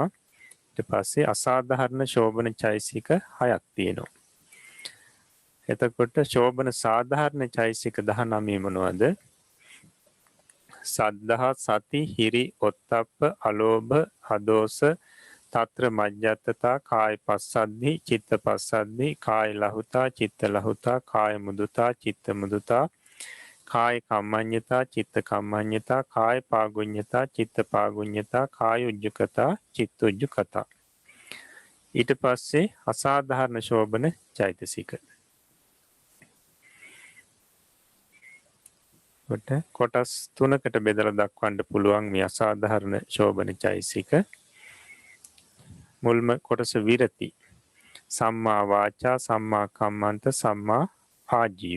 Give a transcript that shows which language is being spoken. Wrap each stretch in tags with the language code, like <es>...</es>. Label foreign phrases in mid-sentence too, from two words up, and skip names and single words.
<si>ඊට පස්සේ අසාධාරණ ශෝබන චෛතසික 6ක් තියෙනවා. එතකොට ශෝබන සාධාරණ චෛතසික 19 මොනවද?</si> <pi>සද්ධා සති හිරි ඔත්තප්ප අලෝභ අදෝස తත්‍ර මජ්ජත්තතා කාය පස්සද්දි චිත්ත පස්සද්දි කාය ලහුතා චිත්ත ලහුතා කාය මුදුතා චිත්ත මුදුතා කාය කම්මඤ්ඤතා චිත්ත කම්මඤ්ඤතා කාය පාගුඤ්ඤතා චිත්ත පාගුඤ්ඤතා කාය උජ්ජකතා චිත්ත උජ්ජකතා.</pi> <si>ඊට පස්සේ අසාධාරණ ශෝබන චෛතසික. කොටස් 3කට බෙදලා දක්වන්න පුළුවන් මේ අසාධාරණ ශෝබන චෛතසික. මුල්ම කොටස විරති.</si> <pi>සම්මා වාචා සම්මා කම්මන්ත සම්මා ආජීව.</pi>